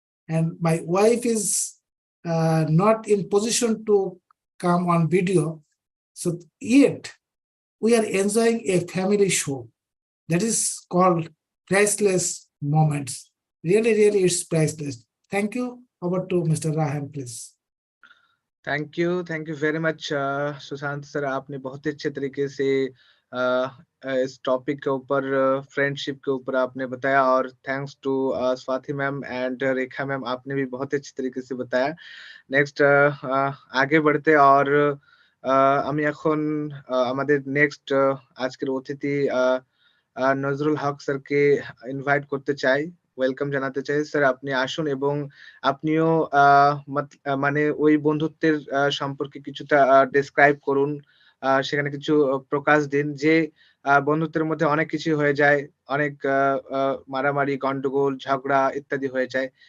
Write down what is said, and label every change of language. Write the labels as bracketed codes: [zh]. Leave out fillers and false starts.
[en] And my wife is not in position to come on video. So yet we are enjoying a family show that is called Priceless Moments. Really, really, it's priceless. Thank you. Over to Mr. Rahan, please. Thank you very much [hi] Sushant sir, आपने बहुत ही अच्छे तरीके से इस topic के ऊपर friendship के ऊपर आपने बताया, और thanks to Swati ma'am and Rekha ma'am, आपने भी बहुत अच्छे तरीके से बताया। नेक्स्ट आगे बढ़ते, और [bn] আমি এখন আমাদের নেক্সট আজকের অতিথি নজরুল হক স্যারকে ইনভাইট করতে চাই, ওয়েলকাম জানাতে চাই। স্যার আপনি আসুন এবং আপনিও মানে ওই বন্ধুত্বের সম্পর্কে কিছুটা ডেসক্রাইব করুন, সেখানে কিছু প্রকাশ দিন যে বন্ধুত্বের মধ্যে অনেক কিছু হয়ে যায়, অনেক মারামারি, গন্ডগোল, ঝগড়া ইত্যাদি হয়ে যায়।